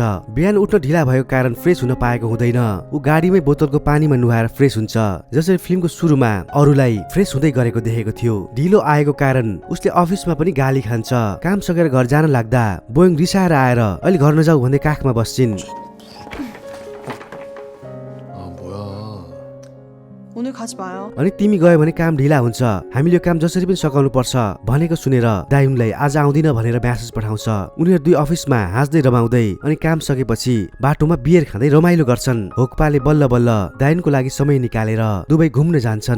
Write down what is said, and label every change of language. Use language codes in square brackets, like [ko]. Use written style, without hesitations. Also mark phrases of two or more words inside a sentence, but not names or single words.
[ne] बिहान उठ्न ढिला भएको कारण फ्रेस हुन पाएको हुँदैन। ऊ गाडीमै बोतलको पानीमा नुहाएर फ्रेस हुन्छ। जसरी फिल्मको सुरुमा अरूलाई फ्रेस हुँदै गरेको देखेको थियो। ढिलो आएको कारण उसले अफिसमा पनि गाली खान्छ। काम सकेर घर जान लाग्दा बोइङ रिसाएर आएर अहिले घर नजाऊ भन्दै काखमा बस्छिन्। [ko] 오늘 가지 마요. [ne] अनि तिमी गयो भने काम ढिला हुन्छ, हामीले यो काम जसरी पनि सकाउनु पर्छ भनेको सुनेर दायुनलाई आज आउँदिन भनेर म्यासेज पठाउँछ। उनीहरू दुई अफिसमा हाँस्दै रमाउँदै अनि काम सकेपछि बाटोमा बियर खाँदै रमाइलो गर्छन्। होक्पाले बल्ल बल्ल दायुनको लागि समय निकालेर दुबई घुम्न जान्छन्।